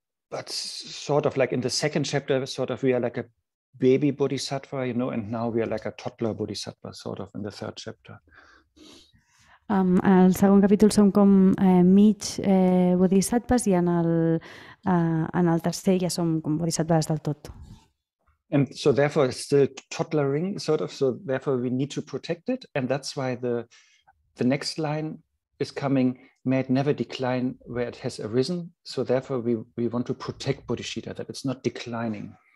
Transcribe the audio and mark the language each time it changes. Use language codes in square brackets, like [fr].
[en] But sort of like in the second chapter, sort of we are like a baby bodhisattva, and now we are like a toddler bodhisattva, sort of in the third chapter. [ca] En el segon capítol som com mig bodhisattvas i en el tercer ja som com bodhisattvas del tot. [en] And so therefore it's still toddlering, sort of, so therefore we need to protect it, and that's why the next line is coming, may it never decline where it has arisen, so therefore we want to protect bodhicitta, that it's not declining.